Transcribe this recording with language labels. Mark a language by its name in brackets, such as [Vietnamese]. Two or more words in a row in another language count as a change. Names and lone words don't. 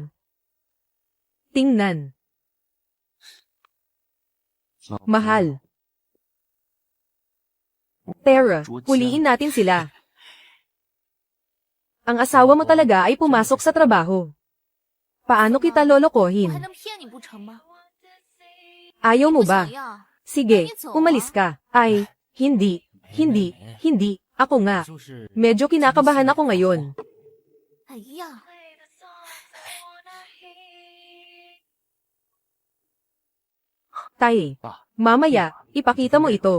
[Filipino] Tingnan. Mahal. Tara, huliin natin sila. Ang asawa mo talaga ay pumasok sa trabaho. Paano kita lolokohin? [Chinese] 还能骗你不成吗？ [Filipino] Ayaw mo [Chinese] 不 [Filipino] ba? [Chinese] 想要。 [Filipino] Sige, umalis ka. Ay, hindi. Ako nga. Medyo kinakabahan ako ngayon. 哎呀， Tay, mamaya, ipakita mo ito.